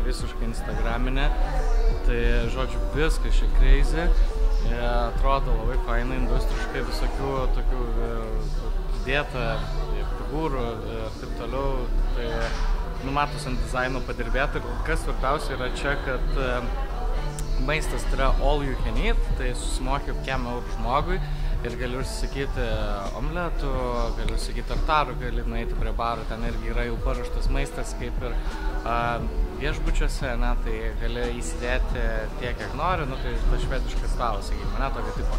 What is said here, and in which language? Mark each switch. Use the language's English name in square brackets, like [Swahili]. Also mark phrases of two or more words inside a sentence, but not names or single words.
[Lithuanian] visiškai instagraminė, tai, žodžiu, viskas čia crazy, atrodo labai fainai, industriškai, visokių tokių dėta figūrų ir taip toliau, tai numatos ant dizaino padirbėti. Kas svarbiausia yra čia, kad maistas tai yra [English] all you can eat, [Lithuanian] tai susimoki €100 žmogui. Ir gali užsisakyti omletų, gali užsisakyti tartarų, gali nueiti prie barų, ten irgi yra jau paruoštas maistas kaip ir viešbučiuose, ne, tai gali įsidėti tiek, kiek nori, nu, tai tas švediškas stalas, sakykime, ne, tokio tipo.